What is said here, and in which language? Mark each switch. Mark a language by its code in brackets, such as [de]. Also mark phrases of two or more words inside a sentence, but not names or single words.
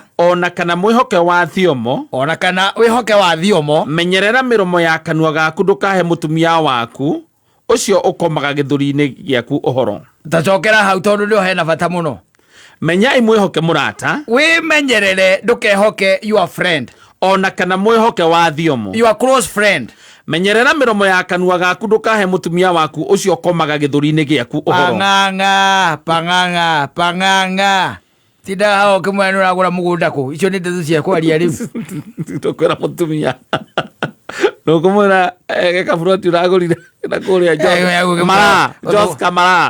[ki] ona kana mwihoke wa thiomo ona kana wihoke wa thiomo menyerera miromo ya kanua gaku ndukahe mutumia waku ucio ukomaga githuri-ini giaku uhoro tacokera hau tondu ndio hena bata muno menyai mwihoke murata wimenyerere ndukehoke [en] your friend [ki] ona kana mwihoke wa thiomo [en] your close friend [ki] menyerera miromo ya kanua gaku ndukahe mutumia waku ucio ukomaga githuri-ini giaku uhoro panganga tida hao kimwe no ragura mugunda ku icio ni ndeto cia kwaria riu tukwira mutumia no kumura kaburoti uragurire na kuria Jos Kamara